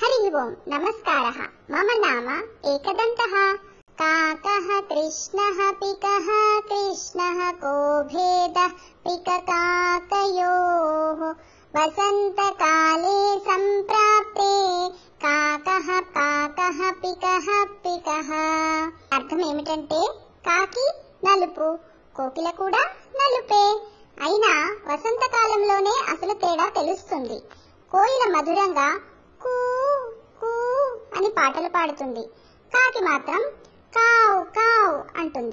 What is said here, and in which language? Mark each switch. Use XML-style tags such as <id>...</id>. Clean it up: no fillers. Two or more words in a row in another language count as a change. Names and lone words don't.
<sa>ओम नमस्कारः। मम नाम एकदन्तः। काकः कृष्णः पिकः कृष्णः को भेदः पिककाकयोः वसन्तकाले सम्प्राप्ते काकः काकः पिकः पिकः।</sa> <te>అర్థం ఏమిటంటే కాకి నలుపు, కోకిల కూడా నలుపే. అయినా వసంతకాలంలోనే అసలు తేడా తెలుస్తుంది. కోయిల మధురంగా కూ కూ అని పాటలు పాడుతుంది, కాకి మాత్రం కావ్ కావ్ అంటుంది.</te>